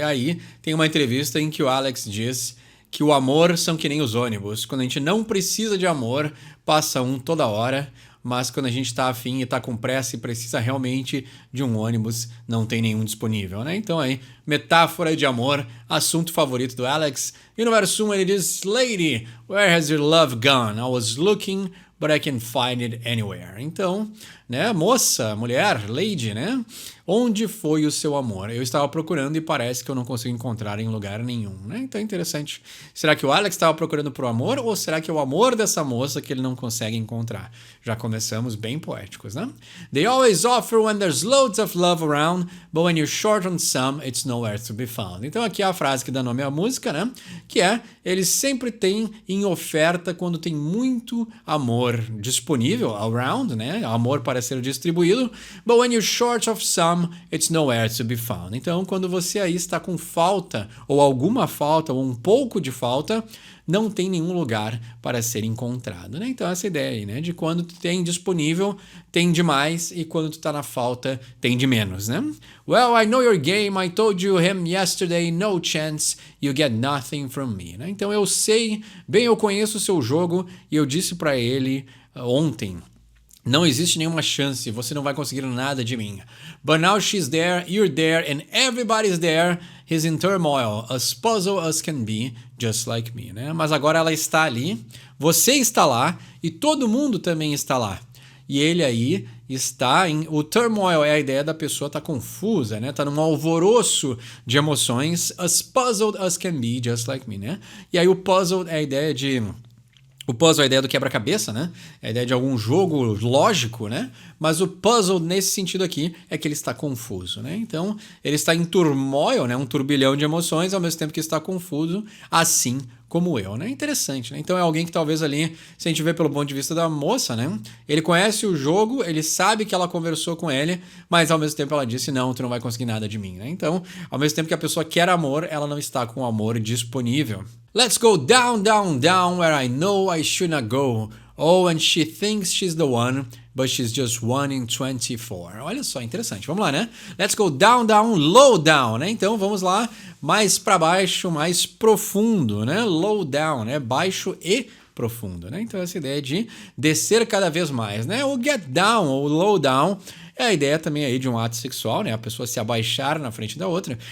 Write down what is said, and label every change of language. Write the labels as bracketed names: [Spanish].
[Portuguese] E aí tem uma entrevista em que o Alex diz que o amor são que nem os ônibus. Quando a gente não precisa de amor, passa um toda hora. Mas quando a gente tá afim e tá com pressa e precisa realmente de um ônibus, não tem nenhum disponível, né? Então aí, metáfora de amor, assunto favorito do Alex. E no verso 1 ele diz: [English] Lady, where has your love gone? I was looking, but I can't find it anywhere. [Portuguese] Então, né, moça, mulher, lady, né? Onde foi o seu amor? Eu estava procurando e parece que eu não consigo encontrar em lugar nenhum, né? Então é interessante. Será que o Alex estava procurando por amor ou será que é o amor dessa moça que ele não consegue encontrar? Já começamos bem poéticos, né? [English] They always offer when there's loads of love around, but when you're short on some, it's nowhere to be found. [Portuguese] Então aqui é a frase que dá nome à música, né? Que é, eles sempre têm em oferta quando tem muito amor disponível, around, né? Amor para ser distribuído, [English] but when you're short of some, it's nowhere to be found. [Portuguese] Então, quando você aí está com falta, ou alguma falta, ou um pouco de falta, não tem nenhum lugar para ser encontrado, né? Então, essa ideia aí, né? De quando tu tem disponível, tem demais, e quando tu tá na falta, tem de menos, né? [English] Well, I know your game, I told you him yesterday, no chance, you get nothing from me, né? [Portuguese] Então, eu sei, bem eu conheço o seu jogo, e eu disse para ele ontem, não existe nenhuma chance, você não vai conseguir nada de mim. [English] But now she's there, you're there, and everybody's there. He's in turmoil, as puzzled as can be, just like me, né? [Portuguese] Mas agora ela está ali, você está lá, e todo mundo também está lá. E ele aí está em... O turmoil é a ideia da pessoa estar confusa, né? Tá num alvoroço de emoções, [English] as puzzled as can be, just like me, [Portuguese] né? E aí o puzzled é a ideia de... O puzzle é a ideia do quebra-cabeça, né? É a ideia de algum jogo lógico, né? Mas o puzzle, nesse sentido aqui, é que ele está confuso, né? Então, ele está em turmoil, né? Um turbilhão de emoções, ao mesmo tempo que está confuso, assim como eu, né? Interessante, né? Então é alguém que talvez ali, se a gente vê pelo ponto de vista da moça, né? Ele conhece o jogo, ele sabe que ela conversou com ele, mas ao mesmo tempo ela disse, não, tu não vai conseguir nada de mim, né? Então, ao mesmo tempo que a pessoa quer amor, ela não está com o amor disponível. [English] Let's go down, down, down, where I know I should not go. Oh, and she thinks she's the one, but she's just 1 in 24. [Portuguese] Olha só, interessante. Vamos lá, [English] né? Let's go down, down, low down, né? [Portuguese] Então vamos lá, mais para baixo, mais profundo, né? [English] Low down, [Portuguese] né? Baixo e profundo, né? Então essa ideia de descer cada vez mais, né? O get down, ou low down, é a ideia também aí de um ato sexual, né? A pessoa se abaixar na frente da outra.